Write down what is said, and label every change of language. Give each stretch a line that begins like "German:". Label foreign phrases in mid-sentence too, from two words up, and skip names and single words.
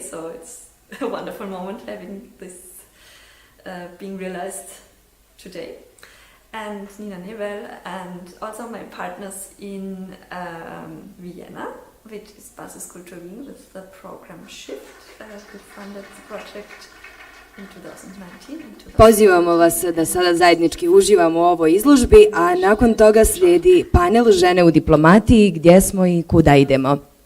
English: So it's a wonderful moment having this being realized today. And Nina Nevel, and also my partners in Vienna, which is Basiskultur Wien with the program Shift, who funded the project in 2019.
Bosnian: Pozivamo vas da sada zajednički uživamo u ovoj izložbi, a nakon toga slijedi panel Žene u diplomatiji, gdje smo i kuda idemo.